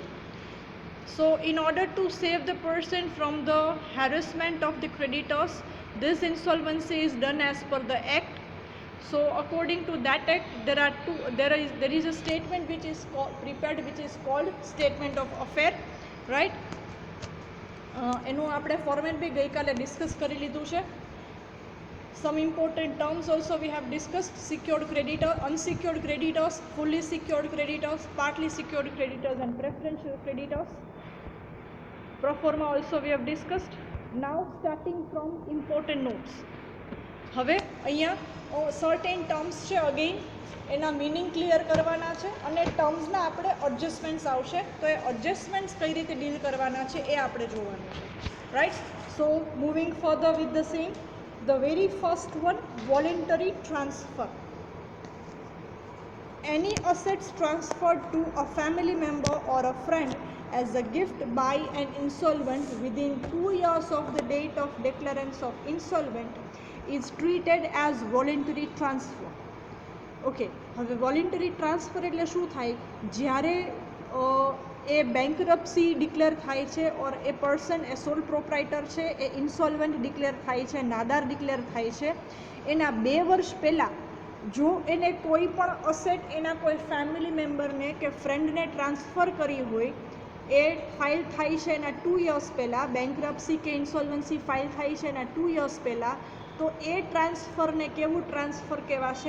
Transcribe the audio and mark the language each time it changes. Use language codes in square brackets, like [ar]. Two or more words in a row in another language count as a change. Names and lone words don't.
[en] So in order to save the person from the harassment of the creditors, this insolvency is done as per the act. So according to that act there is a statement which is prepared, which is called statement of affair, right? [gu] એનું આપણે ફોર્મેટ બી ગઈકાલે ડિસ્કસ કરી લીધું છે. [en] Some important terms also we have discussed: secured creditor, unsecured creditors, fully secured creditors, partly secured creditors and preferential creditors. Pro forma also we have discussed. Now starting from important notes. [gu] હવે અહીંયા [en] certain terms [gu] છે, અગેઇન એના [en] meaning clear [gu] કરવાના છે અને ટર્મ્સના આપણે એડજસ્ટમેન્ટ્સ આવશે, તો એ એડજસ્ટમેન્ટ્સ કઈ રીતે ડીલ કરવાના છે એ આપણે જોવાનું છે, રાઈટ? [en] so moving further with the same. The very first one, voluntary transfer. Any assets transferred to a family member or a friend as a gift by an insolvent within 2 years of the date of declarance of insolvent is treated as voluntary transfer. [gu] Okay, હવે [en] voluntary transfer [gu] એટલે શું થાય? જ્યારે એ [en] bankruptcy declare [gu] થાય છે ઓર એ પર્સન એ [en] sole proprietor [gu] છે એ [en] insolvent declare [gu] થાય છે, નાદાર ડિક્લેર થાય છે, એના 2 વર્ષ પહેલાં જો એને કોઈ પણ અસેટ એના કોઈ [en] family memberને [gu] કે [en] friendને transfer [gu] કરી હોય, એ ફાઇલ થાય છે એના 2 યર્સ પહેલાં, બેંકરપ્સી કે [en] insolvency file [gu] થાય છે એના 2 યર્સ પહેલાં, તો એ ટ્રાન્સફરને કેવું ટ્રાન્સફર કહેવાશે?